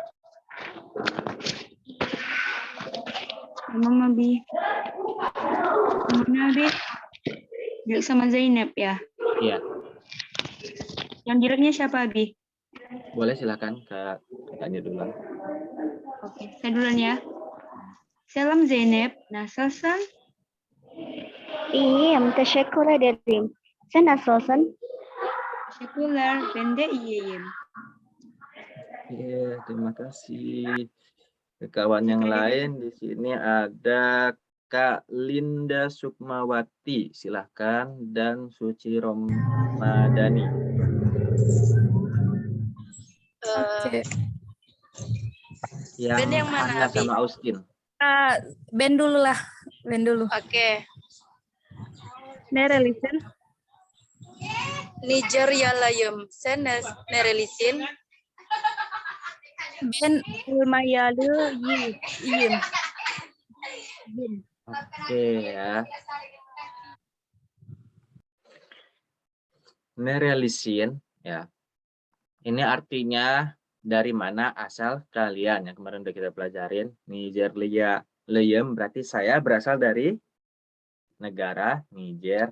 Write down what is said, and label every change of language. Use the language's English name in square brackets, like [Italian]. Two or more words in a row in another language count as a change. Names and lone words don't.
[Indonesian] Emang Abi. Mana Abi? Dilek sama Zainab ya? Iya. Yang dileknya siapa Abi? Boleh silakan tanya dulu. Oke, saya duluan ya. [Turkish] Selam Zainab. Nasılsın? İyiyim, teşekkür ederim. Sen nasılsın? Teşekkürler. Ben de iyiyim. [Indonesian] Iya, terima kasih. Kawan yang lain di sini ada Kak Linda Sukmawati, silahkan, dan Suci Romadani. Yang mana sama Austin? Ben dulu lah, Ben dulu. Oke. [Turkish] Nerelisin. Nijeryalayım. Sen nerelisin? Ben Ulmayalı iyiyim. [Indonesian] Oke ya. Nerelisin ya. Ini artinya dari mana asal kalian yang kemarin udah kita pelajarin. Nijeryalayım berarti saya berasal dari negara Niger.